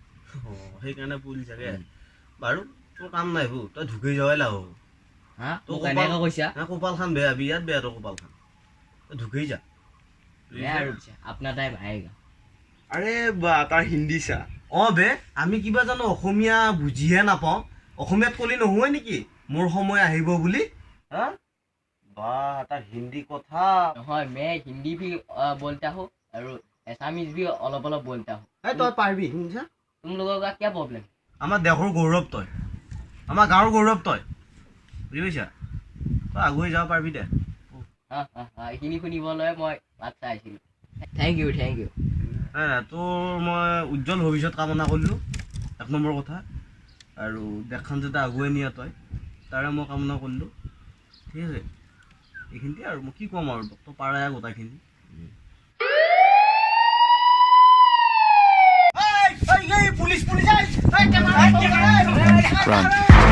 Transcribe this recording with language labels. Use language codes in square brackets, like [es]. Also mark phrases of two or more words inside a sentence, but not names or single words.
[as] সেইকাৰণে পৰিল চাগে বাৰু তোৰ কাম নাই তই ঢুকি যোৱাই লাভ কপালখন বেয়া বিয়াত বেয়া তোৰ কপালখন তই ঢুকি যা আপোনাৰ টাইম আহেগা আৰে বা তাৰ হিন্দী চা বে আমি কিবা জানো অসমীয়া বুজিহে নাপাওঁ অসমীয়াত কলি নহয় নেকি মোৰ সময় আহিব বুলি বা তাৰ হিন্দী কথা [hi] নহয় मैं हिंदी भी बोलता हूँ और एसामीज भी অলপ बोलता हूँ [as] তই পাৰিবি শুনিছা [hi] तुम लोगों का क्या प्रॉब्लम [as] আমাৰ দেশৰ গৌৰৱ তই আমাৰ গাঁৱৰ গৌৰৱ তই বুজি পাইছা তই আগুৱাই যাব পাৰিবি দে এইখিনি শুনিবলৈ মই বাট চাই আছিলোঁ [en] thank you [as] তোৰ মই উজ্জ্বল ভৱিষ্যত কামনা কৰিলোঁ 1 নম্বৰ কথা আৰু দেশখন যাতে আগুৱাই নিয়া তই তাৰে মই কামনা কৰিলোঁ ঠিক আছে এইখিনিতে আৰু মই কি ক'ম আৰু তই পাৰে গোটাইখিনি পুলিচ